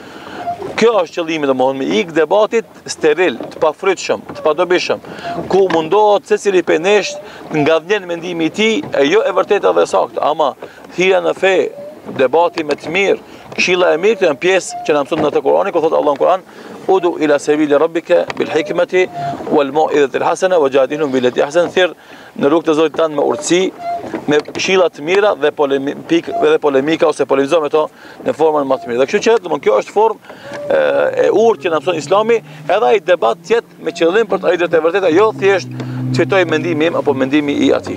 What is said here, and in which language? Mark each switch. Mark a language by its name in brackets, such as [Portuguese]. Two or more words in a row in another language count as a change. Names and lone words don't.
[Albanian] Kjo është qëllimi domethënë, me ik debatit steril, të pafrytshëm, të padobishëm, ku mundohet secili prej nesh nga vjen mendimi i tij, e jo e vërtetë dhe e saktë, ama thirrja në fe, debati me të mirë, këshilla e mirë janë pjesë që na mëson në Kur'anin, ku thotë Allahu në Kur'an: [Arabic] "ادع إلى سبيل ربك بالحكمة والموعظة الحسنة وجادلهم بالتي أحسن." [Albanian] Thirr në rrugën e Zotit tanë me urtësi, me këshilla të mira dhe polemika ose polemizon me to në formën më të mirë. Dhe kështu që domthon kjo është formë e urtë që na mëson Islami, edhe ai debat tjetë me qëllim për të arritur te vërteta, jo thjesht të fitoj mendimi im apo mendimi i atij.